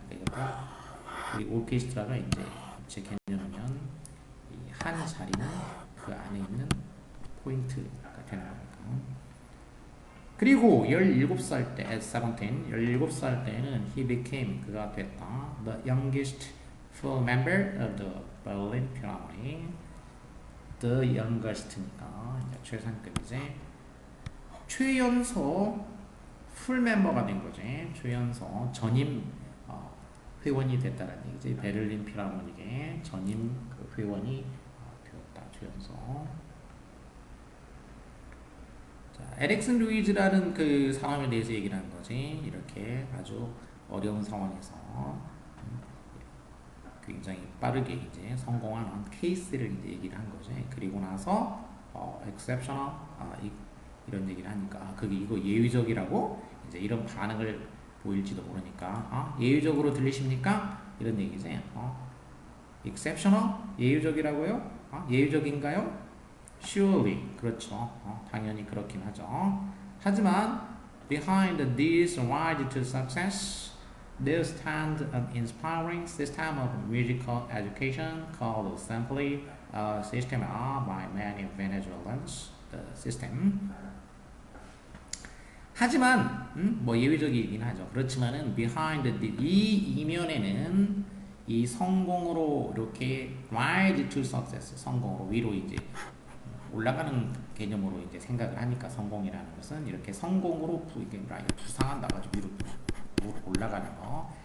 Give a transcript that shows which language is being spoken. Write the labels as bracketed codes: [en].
[ko] 그러니까 우리 오케스트라가 이제 입체 개념이면 이 한 자리는 그 안에 있는 포인트가 되는 겁니다. 그리고 17살 때, [en] at 17, [ko] 17살 때는 [en] he became, [ko] 그가 됐다. [en] the youngest full member of the Berlin Philharmonic. [ko] the youngest니까 이제 최상급이지. 최연소 풀 멤버가 된 거지. 최연소 전임 회원이 됐다는 얘기지. 베를린 필하모닉의 전임 그 회원이 되었다. 최연소. 자, 에릭슨 루이즈라는 그 사람에 대해서 얘기를 하는 거지. 이렇게 아주 어려운 상황에서 굉장히 빠르게 이제 성공하는 케이스를 이제 얘기를 한 거지. 그리고 나서 exceptional 이런 얘기를 하니까 그게 이거 예외적이라고 이제 이런 반응을 보일지도 모르니까 예외적으로 들리십니까? 이런 얘기지. exceptional 예외적이라고요? 예외적인가요? Surely 그렇죠. 당연히 그렇긴 하죠. 하지만 [en] behind this ride to success there stands an inspiring system of musical education called simply system by many Venezuelans. The system. [ko] 하지만 뭐 예외적이긴 하죠. 그렇지만은 behind 이 이면에는 이 성공으로 이렇게 [en] rise to success [ko] 성공으로 위로 이제 올라가는 개념으로 이제 생각을 하니까 성공이라는 것은 이렇게 성공으로 이게 부상한다 가지고 위로 올라가는 거.